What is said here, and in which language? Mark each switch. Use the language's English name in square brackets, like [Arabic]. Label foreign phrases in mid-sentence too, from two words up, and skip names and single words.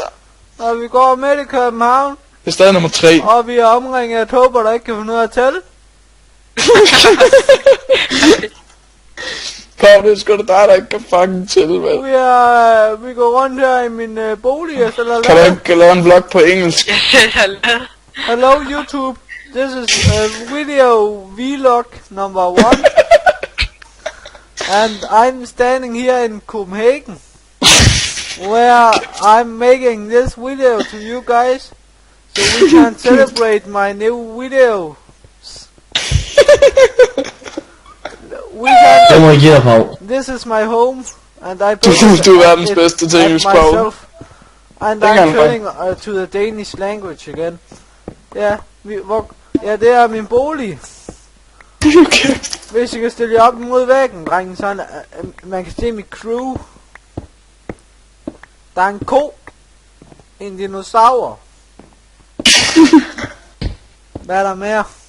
[Danish] Og vi går med i København. Det er stadig nummer 3. Og vi er omringet af tåber, der ikke kan finde ud af at tælle. Kom, det er sgu da dig, der ikke kan fucking tælle, vel? Vi går rundt her i min bolig, og så kan du ikke lave en vlog på engelsk? [English] Hello YouTube, this is video vlog number 1. And I'm standing here in Copenhagen, where I'm making this video to you guys, so we can celebrate my new video. [Danish] Det må jeg give dig på. [English] This is my home, and I [Danish] Du er verdens bedste til engelsk sprog. [English] And I'm turning to the Danish language again. [Danish] Ja, det er min bolig. Okay. Hvis jeg kan stille jer op mod væggen, drengen, så man kan se mit crew. Der er en ko. En dinosaur. Hvad er der mere?